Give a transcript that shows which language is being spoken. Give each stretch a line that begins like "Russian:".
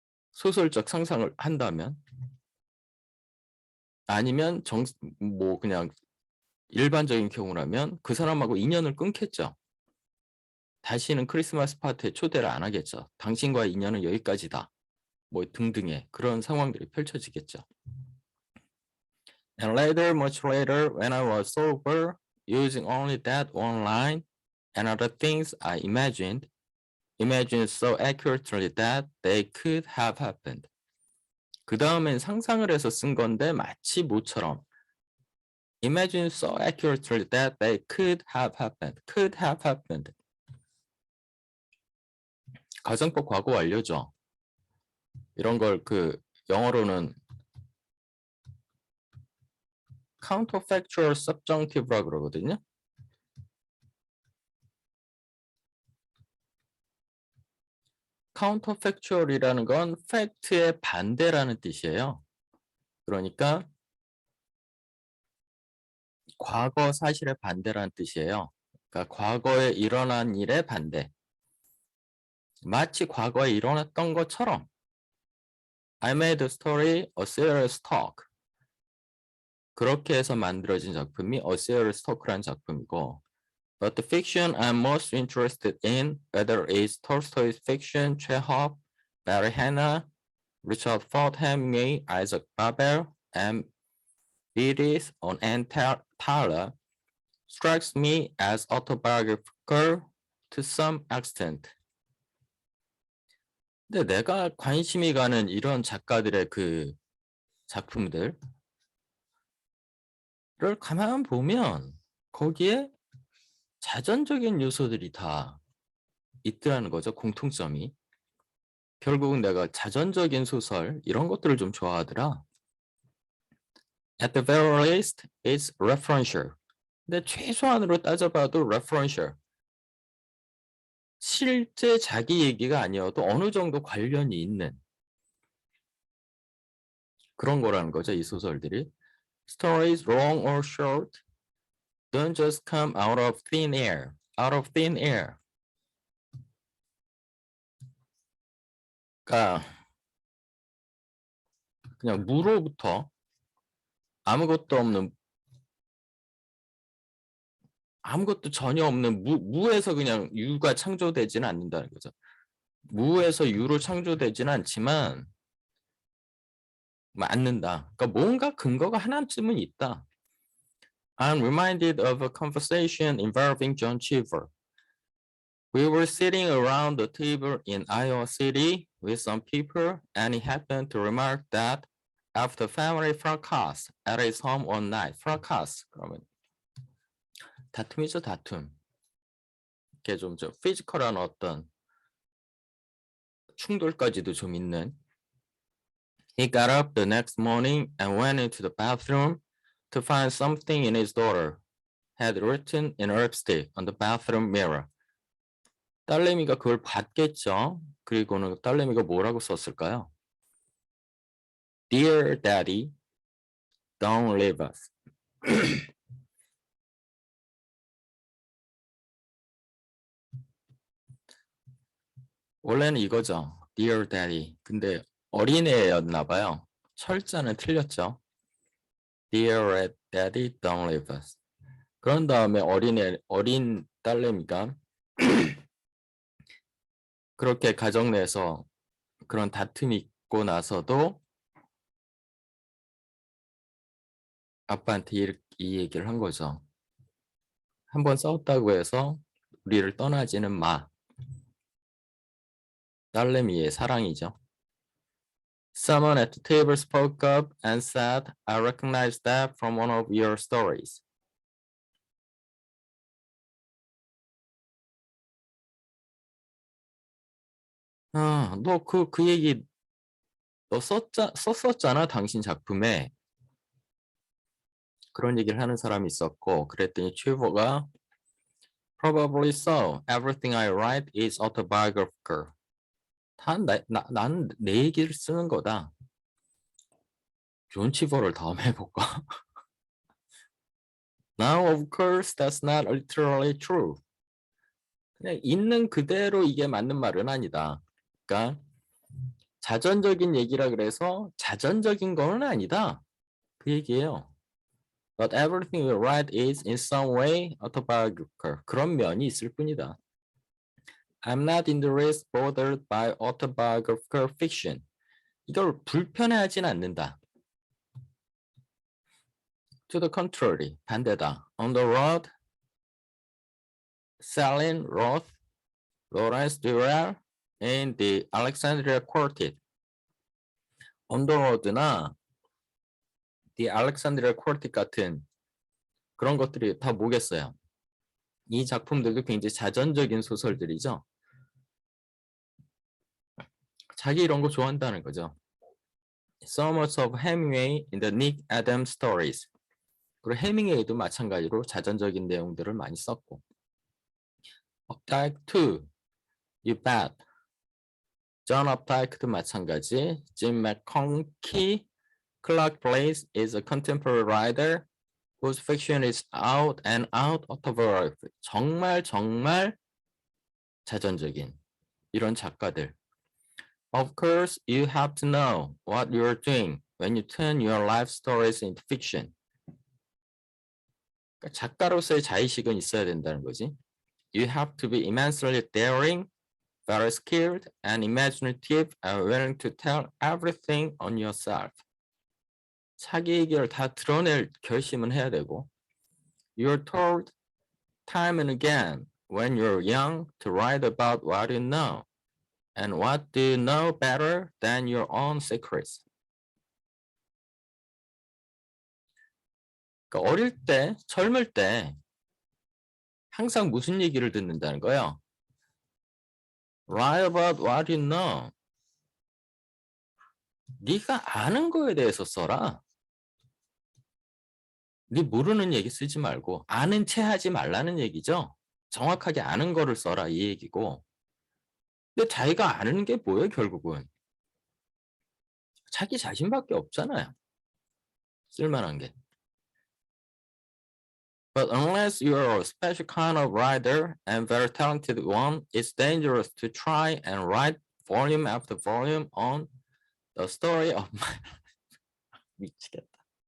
Korean: 소설적 상상을 한다면, 아니면 뭐 그냥 일반적인 경우라면 그 사람하고 인연을 끊겠죠. 다시는 크리스마스 파티에 초대를 안 하겠죠. 당신과의 인연은 여기까지다. 뭐 등등의 그런 상황들이 펼쳐지겠죠.
English: And later, much later, when I was sober, using only that one line and other things I imagined so accurately that they could have happened.
Korean: 그 다음엔 상상을 해서 쓴 건데 마치 모처럼
English: imagine so accurately that they could have happened. could have happened.
Korean: 가정법 과거 완료죠. 이런 걸 그 영어로는 counterfactual subjunctive라 그러거든요. counterfactual이라는 건 fact의 반대라는 뜻이에요. 그러니까 과거 사실의 반대라는 뜻이에요. 그러니까 과거에 일어난 일의 반대. 마치 과거에 일어났던 것처럼
English: I made the story a serious talk.
Korean: 그렇게 해서 만들어진 작품이 A Serious Talk라는 작품이고,
English: But the fiction I'm most interested in, whether it's Tolstoy's fiction, Chekhov, Barry Hanna, Richard Ford Hemingway, Isaac Babel, and Edith on Ann Tyler, strikes me as autobiographical to some extent.
Korean: 근데 내가 관심이 가는 이런 작가들의 그 작품들을 가만 보면 거기에 자전적인 요소들이 다 있더라는 거죠. 공통점이. 결국은 내가 자전적인 소설 이런 것들을 좀 좋아하더라.
English: At the very least, it's referential.
Korean: 근데 최소한으로 따져봐도 referential. 실제 자기 얘기가 아니어도 어느 정도 관련이 있는 그런 거라는 거죠. 이 소설들이.
English: Stories, long or short, don't just come out of thin air. Out of thin air.
Korean: 그러니까 그냥 무로부터 아무것도 전혀 없는 무에서 그냥 유가 창조되지는 않는다는 거죠. 무에서 유로 창조되지는 않지만 맞는다. 그러니까 뭔가 근거가 하나쯤은 있다.
English: I'm reminded of a conversation involving John Cheever. We were sitting around the table in Iowa City with some people, and he happened to remark that after family fracas at his home one night, fracas
Korean: 그러면 다툼이죠, 다툼. 이게 좀 피지컬한 어떤 충돌까지도 좀 있는.
English: He got up the next morning and went into the bathroom to find something in his daughter had written in lipstick on the bathroom mirror.
Korean: 딸내미가 그걸 봤겠죠. 그리고는 딸내미가 뭐라고 썼을까요?
English: Dear Daddy, don't leave us.
Korean: 원래는 이거죠.
English: Dear Daddy.
Korean: 근데 어린애였나 봐요. 철자는 틀렸죠.
English: Dear Daddy, don't leave us.
Korean: 그런 다음에 어린 딸내미가 그렇게 가정 내에서 그런 다툼이 있고 나서도 아빠한테 이 얘기를 한 거죠. 한번 싸웠다고 해서 우리를 떠나지는 마. 딸내미의 사랑이죠.
English: Someone at the table spoke up and said, I recognize that from one of your stories.
Korean: 너 그 얘기 너 썼었잖아, 당신 작품에. 그런 얘기를 하는 사람이 있었고, 그랬더니 튜버가
English: Probably so. Everything I write is autobiographical.
Korean: 나는 내 얘기를 쓰는 거다. 존 치버를 다음에 해볼까?
English: Now, of course, that's not literally true.
Korean: 그냥 있는 그대로 이게 맞는 말은 아니다. 그러니까 자전적인 얘기라 그래서 자전적인 건 아니다. 그 얘기예요.
English: But everything we write is in some way autobiographical.
Korean: 그런 면이 있을 뿐이다.
English: I'm not in the least bothered by autobiographical fiction.
Korean: 이걸 불편해하진 않는다.
English: To the contrary,
Korean: 반대다.
English: On the road, Celine wrote Lawrence Durrell in the Alexandria Quartet.
Korean: On the road나 The Alexandria Quartet 같은 그런 것들이 다 뭐겠어요? 이 작품들도 굉장히 자전적인 소설들이죠. 자기 이런 거 좋아한다는 거죠.
English: So much of Hemingway in the Nick Adams stories.
Korean: 그리고 해밍웨이도 마찬가지로 자전적인 내용들을 많이 썼고.
English: Updike 2, You Bet. John Updike도
Korean: 마찬가지.
English: Jim McConkie, Clark Place is a contemporary writer whose fiction is out and out autobiography.
Korean: 정말 자전적인 이런 작가들.
English: Of course, you have to know what you're doing when you turn your life stories into fiction.
Korean: 그러니까 작가로서의 자의식은 있어야 된다는 거지.
English: You have to be immensely daring, very skilled, and imaginative, and willing to tell everything on yourself.
Korean: 자기 얘기를 다 드러낼 결심은 해야 되고.
English: You're told time and again when you're young to write about what you know. And what do you know better than your own secrets?
Korean: 그러니까 어릴 때, 젊을 때 항상 무슨 얘기를 듣는다는 거예요?
English: Write about what you know.
Korean: 네가 아는 거에 대해서 써라. 네 모르는 얘기 쓰지 말고 아는 체 하지 말라는 얘기죠. 정확하게 아는 거를 써라 이 얘기고. 근데 자기가 아는 게 뭐예요 결국은? 자기 자신밖에 없잖아요. 쓸만한 게.
English: But unless you're a special kind of writer and very talented one, it's dangerous to try and write volume after volume on the story of my life.
Korean: 미치겠다.